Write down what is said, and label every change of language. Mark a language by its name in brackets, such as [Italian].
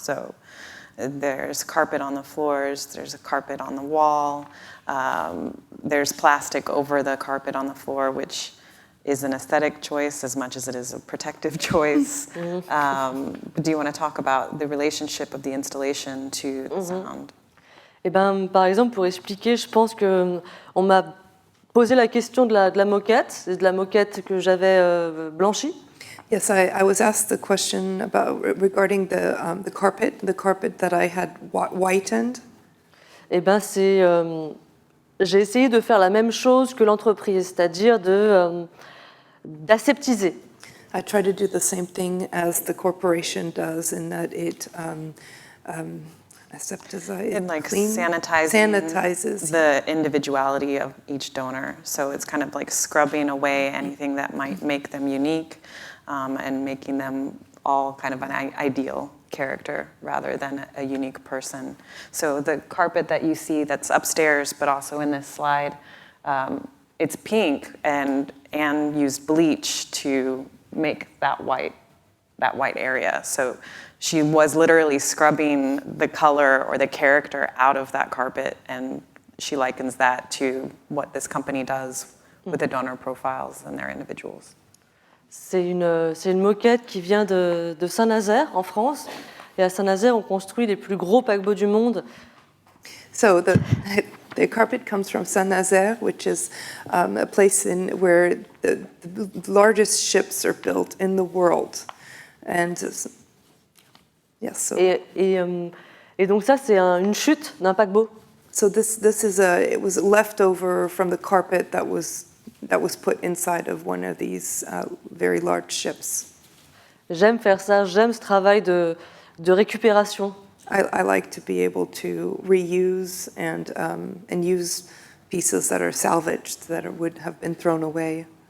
[English] So there's carpet on the floors, there's a carpet on the wall, there's plastic over the carpet on the floor, which is an aesthetic choice as much as it is a protective choice. Do you want to talk about the relationship of the installation to the sound? [French] Eh ben, par exemple, pour expliquer, je pense qu'on m'a posé la question de la moquette, c'est de la moquette que j'avais blanchie. [English] Yes, I was asked the question regarding the carpet that I had whitened. [French] Eh ben, j'ai essayé de faire la même chose que l'entreprise, c'est-à-dire d'aseptiser. [English] I try to do the same thing as the corporation does, in that it sanitizes the individuality of each donor. So it's kind of like scrubbing away anything that might make them unique, and making them all kind of an ideal character rather than a unique person. So the carpet that you see that's upstairs, but also in this slide, it's pink, and Anne used bleach to make that white area. So she was literally scrubbing the color or the character out of that carpet, and she likens that to what this company does with the donor profiles and their individuals. [French] C'est une moquette qui vient de Saint-Nazaire, en France. Et à Saint-Nazaire, on construit les plus gros paquebots du monde. [English] So the carpet comes from Saint-Nazaire, which is a place where the largest ships are built in the world. And yes, so. [French] Et donc ça, c'est une chute d'un paquebot. [English] So it was leftover from the carpet that was put inside of one of these very large ships. [French] J'aime faire ça, j'aime ce travail de récupération. [English] I like to be able to reuse and use pieces that are salvaged, that would have been thrown away.